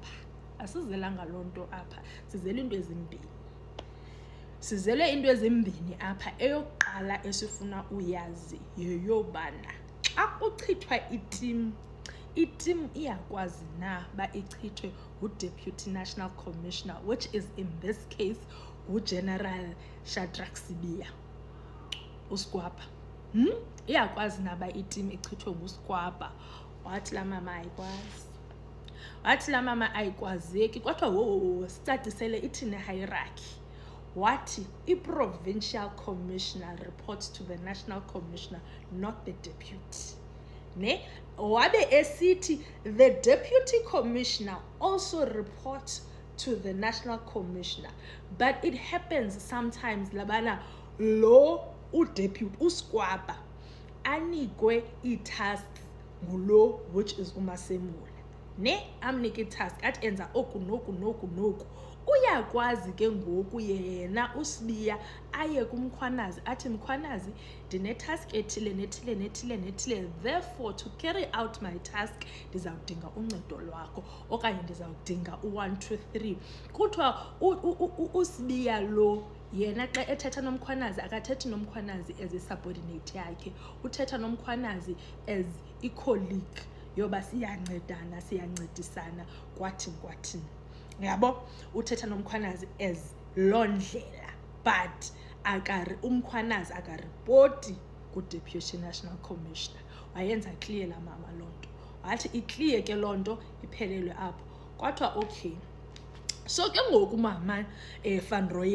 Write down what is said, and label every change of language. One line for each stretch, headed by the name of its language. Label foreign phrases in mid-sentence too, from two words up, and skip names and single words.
Xhosa: apha sizele into ezimbini apha eyokuqala esifuna uyazi yeyobana xa kuchithwa itim iyakwazi na ba ichithwe ngu-
English: Deputy National Commissioner which is in this case
Xhosa: ngu-General Shadrack Sibiya uSikwapa iyakwazi na ba itim ichithwe nguSikwapa wathi la mama ayikwazeki kwathiwa sicacisele
English: ithine hierarchy wathi i-provincial commissioner reports to the national commissioner not the deputy
Xhosa: ne wabe esithi
English: the deputy commissioner also reports to the national commissioner but it happens sometimes labana
Xhosa: lo udeputy uSikwapa anikwe ii-tasks ngulo
English: which is
Xhosa: uMasemula ne amnike itask athi enza oku noku uyakwazi ke ngoku yena uSibiya aye kumkhwanazi athi mkhwanazi ndinetask ethile
English: therefore to carry out my task
Xhosa: ndizawudinga uncedo lwakho okanye ndizawudinga u1 2 3 kuthiwa uSibiya lo yena xa ethetha nomkhwanazi akathethi nomkhwanazi
English: as i-subordinate
Xhosa: yakhe uthetha nomkhwanazi
English: as i-colleague
Xhosa: yoba siyancedisana kwathini yabo uthetha nomkhwanazi as loo ndlela but umkhwanazi akaripoti ku-Deputy National Commissioner wayenza clear la mama loo nto wathi iclear ke loo nto iphelelwe apho kwathiwa
English: okay so
Xhosa: ke ngoku mama Van